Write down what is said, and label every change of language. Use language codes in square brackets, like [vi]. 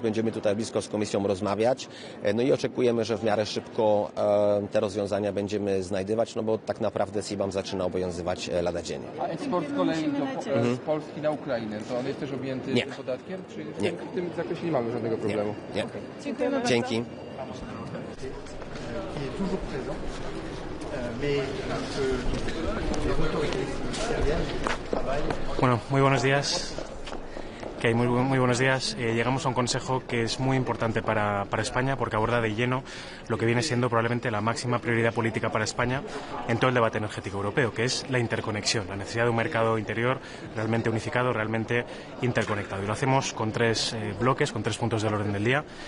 [pl] Będziemy tutaj blisko z komisją rozmawiać. No i oczekujemy, że w miarę szybko te rozwiązania będziemy znajdywać, no bo tak naprawdę SIPAM zaczyna obowiązywać lada dzień. A eksport z kolei z Polski na Ukrainę, to on jest też objęty tym podatkiem? Czy nie. W tym zakresie nie mamy żadnego problemu? Nie. Okay. Dziękujemy bardzo. Dzięki. [fr] Qui est toujours présent, mais que les autorités syriennes travaillent. [es] Bueno, muy buenos días. Muy buenos días. Llegamos a un consejo que es muy importante para España porque aborda de lleno lo que viene siendo probablemente la máxima prioridad política para España en todo el debate energético europeo, que es la interconexión, la necesidad de un mercado interior realmente unificado, realmente interconectado. Y lo hacemos con 3 bloques, con 3 puntos del orden del día.